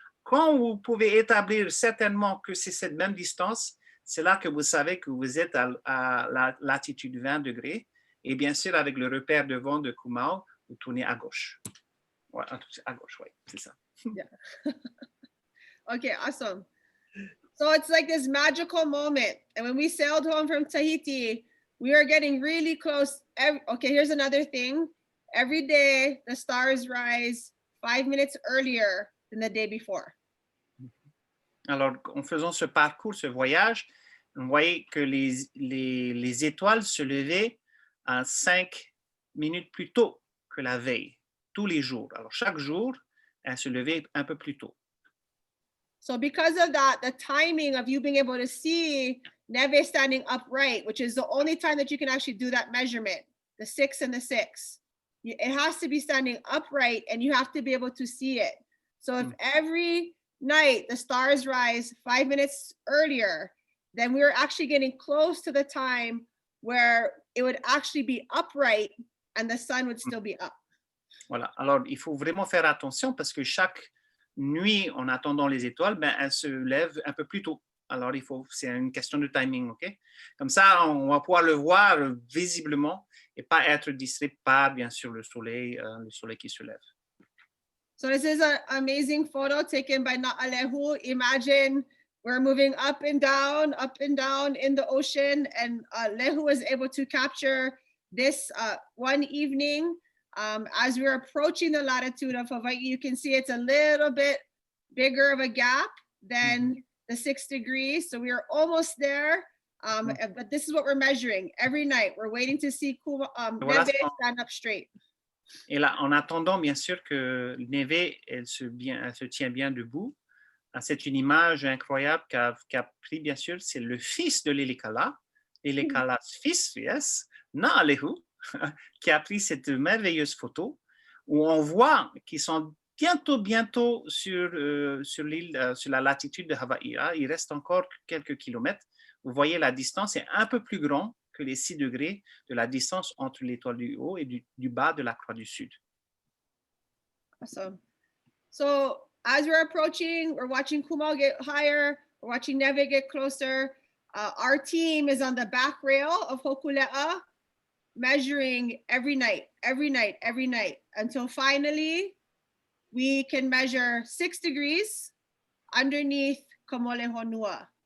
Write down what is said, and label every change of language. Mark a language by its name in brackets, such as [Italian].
[French] Quand vous pouvez établir certainement que c'est cette même distance, c'est là que vous savez que vous êtes à la latitude 20 degrés. Et bien sûr, avec le repère de vent de Kumao, vous tournez à gauche. Ouais, à gauche, oui, c'est ça. [English] Yeah. Okay, awesome. So it's like this magical moment. And when we sailed home from Tahiti, we are getting really close. Okay, here's another thing. Every day, the stars rise 5 minutes earlier than the day before. [French] Alors, en faisant ce parcours, ce voyage, on voyait que les étoiles se levaient à 5 minutes plus tôt que la veille, tous les jours. Alors, chaque jour, elles se levaient un peu plus tôt. [English] So because of that, the timing of you being able to see Neve standing upright, which is the only time that you can actually do that measurement, the 6 and the 6, it has to be standing upright and you have to be able to see it. So if every night the stars rise 5 minutes earlier, then we're actually getting close to the time where it would actually be upright and the sun would still be up. [French] Voilà. Alors, il faut vraiment faire attention parce que chaque nuit, en attendant les étoiles, ben, elles se lèvent un peu plus tôt. Alors, c'est une question de timing, OK? Comme ça, on va pouvoir le voir visiblement et pas être distrait par, bien sûr, le soleil qui se lève. [English] So this is an amazing photo taken by Na'alehu. Imagine we're moving up and down in the ocean, and Lehu was able to capture this one evening. As we're approaching the latitude of Hawaii, you can see it's a little bit bigger of a gap than the 6 degrees. So we are almost there, but this is what we're measuring every night. We're waiting to see Neve stand up straight. [French] Et là, en attendant, bien sûr, que Neve, elle se tient bien debout. C'est une image incroyable qu'a pris, bien sûr, c'est le fils de Lilikalā, Lilikalā's fils, [English] yes, [French] Na'alehu, qui a pris cette merveilleuse photo où on voit qu'ils sont bientôt sur l'île, sur la latitude de Hawaï. Il reste encore quelques kilomètres. Vous voyez, la distance est un peu plus grande que les 6 degrés de la distance entre l'étoile du haut et du bas de la croix du Sud. [English] Awesome. So as we're approaching, we're watching Kumao get higher, we're watching Neve get closer. Our team is on the back rail of Hokule'a, measuring every night, until finally we can measure 6 degrees underneath Kamole Honua.